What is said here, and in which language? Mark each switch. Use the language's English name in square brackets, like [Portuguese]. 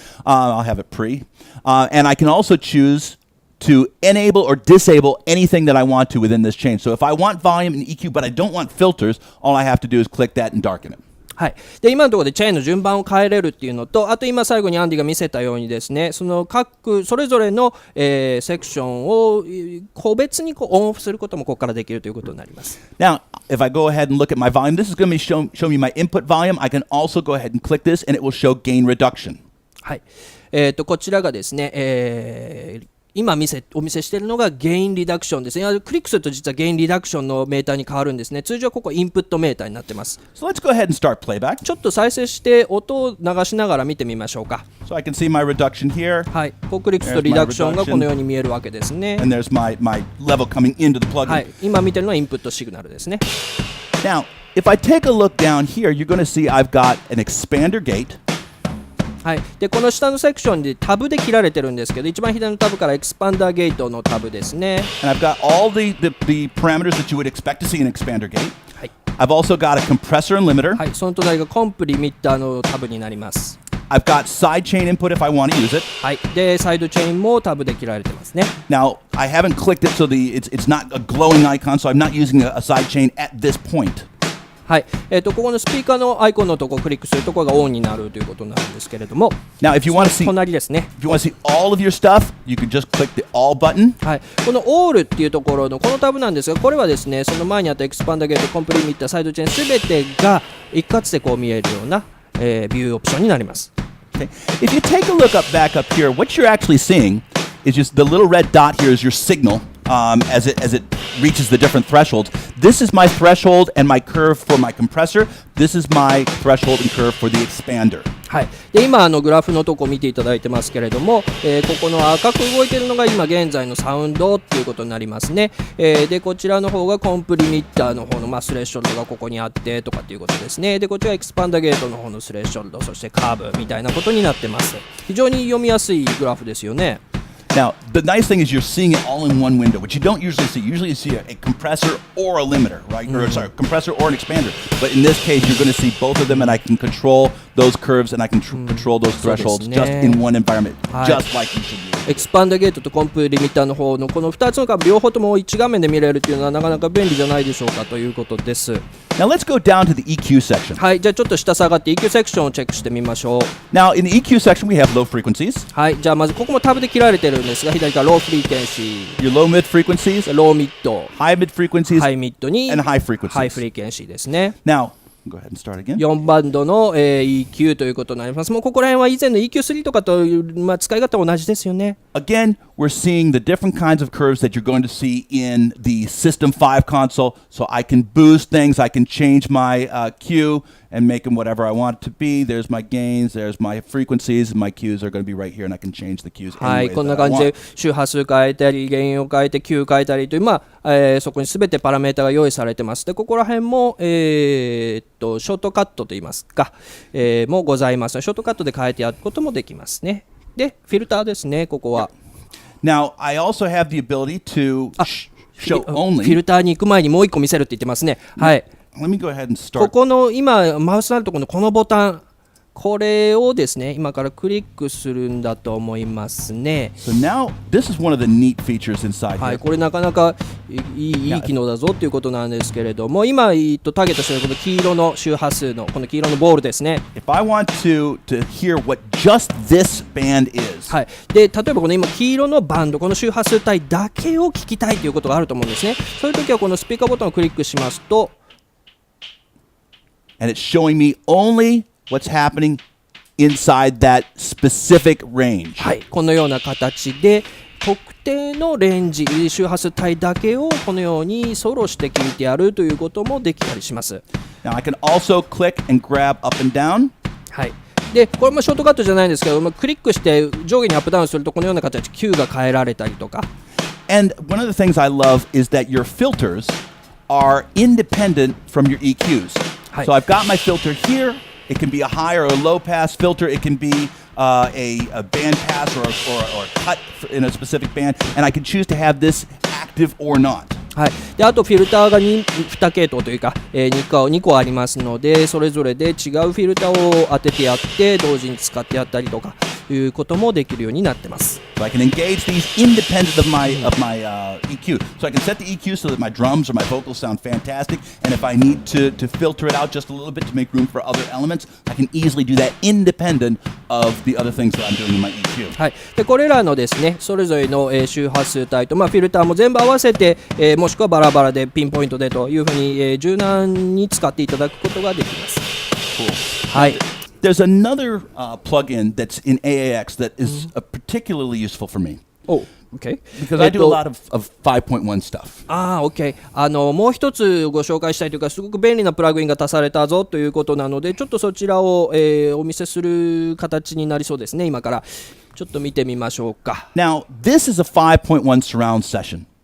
[English] I'll have it pre, and I can also choose to enable or disable anything that I want to within this chain. So if I want volume and EQ, but I don't want filters, all I have to do is click that and darken it. [Japanese] はい、で今のところでチェーンの順番を変えれるっていうのと、あと今最後にアンディが見せたようにですね、そのそれぞれの、セクションを個別にオンオフすることもここからできるということになります。 [English] Now, if I go ahead and look at my volume, this is going to show me my input volume. I can also go ahead and click this, and it will show gain reduction. [Japanese] はい、こちらがですね、今お見せしているのがゲインリダクションですね。クリックすると実はゲインリダクションのメーターに変わるんですね。通常ここインプットメーターになってます。 [English] So let's go ahead and start playback. [Japanese] ちょっと再生して音を流しながら見てみましょうか。 [English] So I can see my reduction here. [Japanese] はい、こうクリックするとリダクションがこのように見えるわけですね。 [English] And there's my level coming into the plugin. [Japanese] はい、今見てるのはインプットシグナルですね。 [English] Now, if I take a look down here, you're going to see I've got an expander gate. [Japanese] はい、でこの下のセクションでタブで切られてるんですけど、一番左のタブからエクスパンダーゲートのタブですね。 [English] And I've got all the parameters that you would expect to see in an expander gate. [Japanese] はい、 [English] I've also got a compressor and limiter. [Japanese] はい、その隣がコンプリミッターのタブになります。 [English] I've got side chain input if I want to use it. [Japanese] はい、でサイドチェーンもタブで切られてますね。 [English] Now, I haven't clicked it, so it's not a glowing icon, so I'm not using a side chain at this point. [Japanese] はい、ここのスピーカーのアイコンのところをクリックするところがオンになるということになるんですけれども、 [English] Now, if you want to see [Japanese] 隣ですね。 [English] If you want to see all of your stuff, you can just click the all button. [Japanese] はい、この All っていうところのこのタブなんですが、これはですね、その前にあったエクスパンダーゲート、コンプリミッター、サイドチェーンすべてが一括でこう見えるような、ビューオプションになります。 [English] Okay. If you take a look back up here, what you're actually seeing is just the little red dot here is your signal as it reaches the different thresholds. This is my threshold and my curve for my compressor. This is my threshold and curve for the expander. [Japanese] はい、で今グラフのとこ見ていただいてますけれども、ここの赤く動いているのが今現在のサウンドっていうことになりますね。でこちらの方がコンプリミッターの方の、スレッショルドがここにあってとかっていうことですね。でこちらエクスパンダーゲートの方のスレッショルド、そしてカーブみたいなことになってます。非常に読みやすいグラフですよね。 [English] Now, the nice thing is you're seeing it all in one window, which you don't usually see. Usually you see a compressor or a limiter, right? Or sorry, compressor or an expander. But in this case, you're going to see both of them, and I can control those curves and I can control those thresholds just in one environment, just like you should use. [Japanese] エクスパンダーゲートとコンプリミッターの方のこの2つの両方とも1画面で見れるっていうのはなかなか便利じゃないでしょうかということです。 [English] Now let's go down to the EQ section. [Japanese] はい、じゃあちょっと下下がって EQ セクションをチェックしてみましょう。 [English] Now in the EQ section we have low frequencies. [Japanese] はい、じゃあまずここもタブで切られてるんですが、左からローフリーケンシー、 [English] Your low mid frequencies, [Japanese] ローミッド、 [English] high mid frequencies, [Japanese] ハイミッドに [English] and high frequencies. [Japanese] ハイフリーケンシーですね。 [English] Now, go ahead and start again. [Japanese] 4バンドの、EQ ということになります。もうここら辺は以前の EQ3 とかと、使い方は同じですよね。 [English] Again, we're seeing the different kinds of curves that you're going to see in the System 5 console. So I can boost things, I can change my Q and make them whatever I want it to be. There's my gains, there's my frequencies, and my Qs are going to be right here, and I can change the Qs [Japanese] は [English] any [Japanese] い、 [English] way [Japanese] こんな [English] that I [Japanese] 感じで [English] want. [Japanese] 周波数変えたり、ゲインを変えて Q 変えたりという、そこに全てパラメータが用意されてます。で、ここら辺も、ショートカットといいますか、もございます。ショートカットで変えてやることもできますね。で、フィルターですね、ここは。 [English] Now, I also have the ability to show [Japanese] フィ [English] only. [Japanese] ルターに行く前にもう一個見せるって言ってますね。はい。 [English] Let me go ahead and [Japanese] こ [English] start. [Japanese] この今マウスのあるところのこのボタンこれをですね今からクリックするんだと思いますね。 [English] So now this is one of the neat features inside [Japanese] はい、 [English] here. [Japanese] これなかなかいい機能だぞということなんですけれども、今ターゲットしているこの黄色の周波数のこの黄色のボールですね。 [English] If I want to hear what just this band is, [Japanese] はい、で例えばこの今黄色のバンドこの周波数帯だけを聞きたいということがあると思うんですね。そういう時はこのスピーカーボタンをクリックしますと、 [English] and it's showing me only what's happening inside that specific range. [Japanese] はい、このような形で特定のレンジ周波数帯だけをこのようにソロして聞いてやるということもできたりします。 [English] Now I can also click and grab up and down. [Japanese] はい、でこれもショートカットじゃないんですけど、クリックして上下にアップダウンするとこのような形 Q が変えられたりとか。 [English] And one of the things I love is that your filters are independent from your EQs. Hi. So I've got my filter here. It can be a high or a low pass filter. It can be a band pass or a cut in a specific band. And I can choose to have this active or not. [Japanese] はい、であとフィルターが 2系統というか、2個ありますので、それぞれで違うフィルターを当ててやって同時に使ってやったりとかいうこともできるようになってます。 [English] So I can engage these independent of my EQ. So I can set the EQ so that my drums or my vocals sound fantastic. And if I need to filter it out just a little bit to make room for other elements, I can easily do that independent of the other things that I'm doing in my EQ. [Japanese] はい、でこれらのですねそれぞれの、周波数帯と、フィルターも全部合わせて、もしくはバラバラでピンポイントでというふうに、柔軟に使っていただくことができます。 [English] Cool. [Japanese] はい、 [English] There's another plugin that's in AAX that is particularly useful for me. OK。 Because I do a lot of 5.1 stuff. OK。 [Japanese] もう一つご紹介したいというか、すごく便利なプラグインが足されたぞということなので、ちょっとそちらを、お見せする形になりそうですね。今からちょっと見てみましょうか。 [English] Now, this is a 5.1 surround session.